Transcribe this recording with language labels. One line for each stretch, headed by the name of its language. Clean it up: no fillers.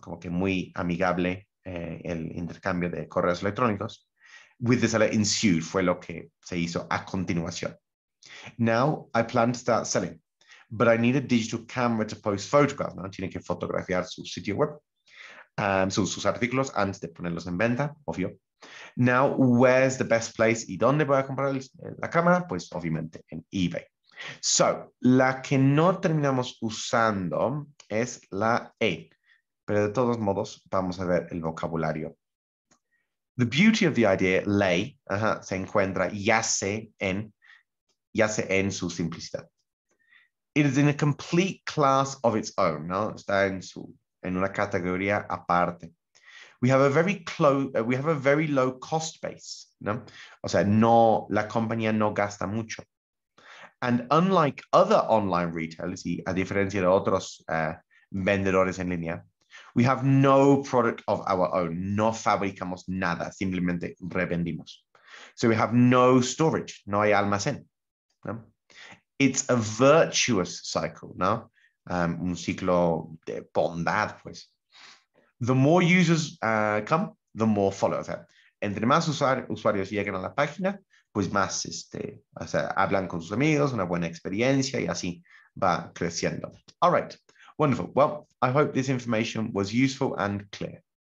Spanish: Como que muy amigable el intercambio de correos electrónicos.
English: With the seller ensued,
Spanish: fue lo que se hizo a continuación.
English: Now I plan to start selling, but I need a digital camera to post photographs, ¿no?
Spanish: Tiene que fotografiar su sitio web, sus artículos antes de ponerlos en venta, obvio.
English: Now, where's the best place?
Spanish: ¿Y dónde voy a comprar la cámara? Pues obviamente en eBay. So, la que no terminamos usando es la E, pero de todos modos vamos a ver el vocabulario.
English: The beauty of the idea lay,
Spanish: se encuentra, yace en su simplicidad.
English: It is in a complete class of its own, ¿no?
Spanish: Está en una categoría aparte.
English: We have a very low cost base, ¿no?
Spanish: O sea, la compañía no gasta mucho.
English: And unlike other online retailers,
Spanish: y a diferencia de otros vendedores en línea,
English: we have no product of our own.
Spanish: No fabricamos nada, simplemente revendimos.
English: So we have no storage,
Spanish: no hay almacén,
English: ¿no? It's a virtuous cycle, ¿no?
Spanish: Un ciclo de bondad, pues.
English: The more users come, the more follow.
Spanish: O sea, entre más usuarios llegan a la página, pues más o sea, hablan con sus amigos, una buena experiencia y así va creciendo.
English: All right, wonderful. Well, I hope this information was useful and clear.